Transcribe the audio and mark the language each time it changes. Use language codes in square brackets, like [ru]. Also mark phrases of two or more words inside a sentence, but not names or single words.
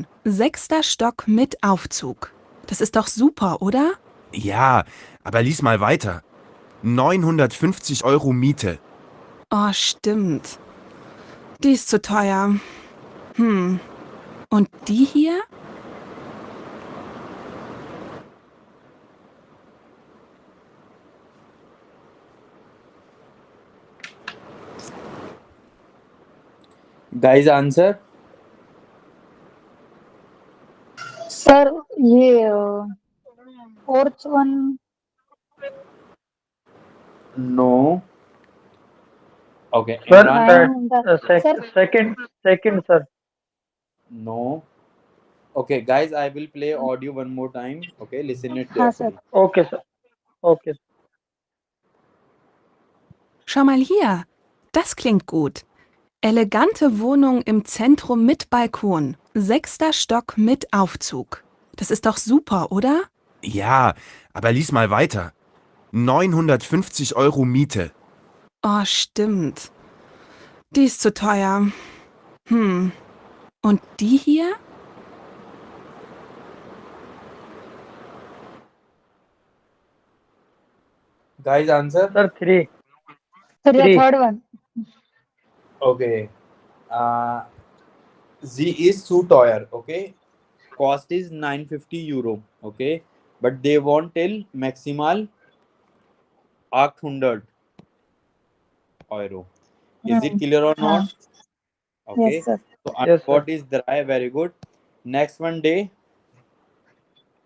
[de] 6. Stock mit Aufzug. Das ist doch super, oder? Ja, aber lies mal weiter. 950 Euro Miete. Oh, stimmt. Die ist zu teuer. Und die hier? [en] guys answer? सर ये fourth one. no. okay, सर [hi] इमरान आप? [en] सर second sir. नो। okay guys, I will play audio one more time, okay, listen it [hi] हाँ सर। [en] केयरफुली। okay sir. okay. [de] Schau mal hier. Das klingt gut. Elegante Wohnung im Zentrum mit Balkon. 6. Stock mit Aufzug. Das ist doch super, oder? Ja, aber lies mal weiter. 950 Euro Miete. Oh, stimmt. Die ist zu teuer. Und die hier? [en] guys answer? सर 3। [hi] सर या 3। [en] थर्ड वन। ओके, Z is too teuer, okay? Cost is 950 euro, okay? But they want till maximal 800 euro. Is it clear or [hi] हाँ। [en] not? यस Okay. सर। So yes sir. what is dry? Very good. Next one day.